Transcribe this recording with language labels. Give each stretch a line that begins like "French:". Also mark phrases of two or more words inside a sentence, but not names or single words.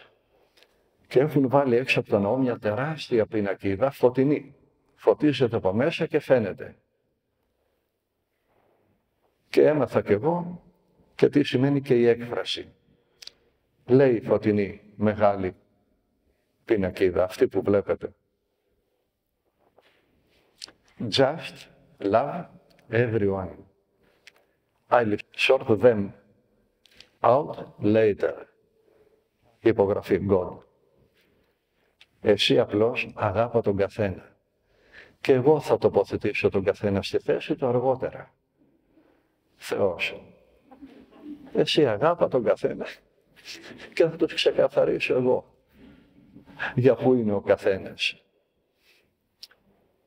Greek: Και έχουν βάλει έξω από τον ναό μια τεράστια πινακίδα φωτεινή. Φωτίζεται από μέσα και φαίνεται. Και έμαθα κι εγώ και τι σημαίνει και η έκφραση. Λέει η φωτεινή μεγάλη πινακίδα, αυτή που βλέπετε.
English: Just love everyone. I'll sort them out later.
Greek: Υπογραφή God. Εσύ απλώς αγάπα τον καθένα. Και εγώ θα τοποθετήσω τον καθένα στη θέση του αργότερα. Θεός. Εσύ αγάπα τον καθένα και θα τους ξεκαθαρίσω εγώ για πού είναι ο καθένας.